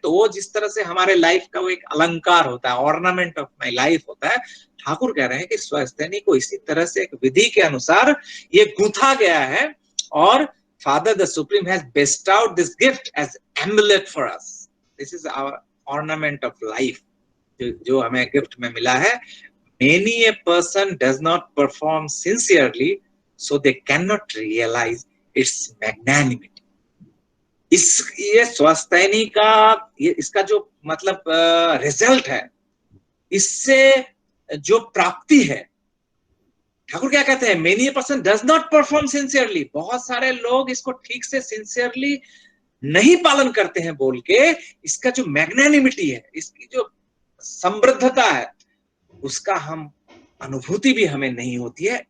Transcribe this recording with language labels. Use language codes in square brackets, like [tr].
[hi] तो वो जिस तरह से हमारे लाइफ का वो एक अलंकार होता है, [en] ornament of my life [hi] होता है, ठाकुर कह रहे हैं कि स्वस्थैनी को इसी तरह से एक विधि के अनुसार ये गूंथा गया है, और [en] Father the supreme has bestowed this gift as amulet for us. This is our ornament of life, [hi] जो हमें गिफ्ट में मिला है। [en] Many a person does not perform sincerely, so they cannot realize its magnanimity. [hi] ये स्वस्थैनी का इसका जो मतलब रिजल्ट है, इससे जो प्राप्ति है, ठाकुर क्या कहते हैं, [en] Many a person does not perform sincerely. [hi] बहुत सारे लोग इसको ठीक से सिंसियरली नहीं पालन करते हैं बोल के, इसका जो मैग्नानिमिटी है, इसकी जो समृद्धता है, उसका हम अनुभूति भी हमें नहीं होती है।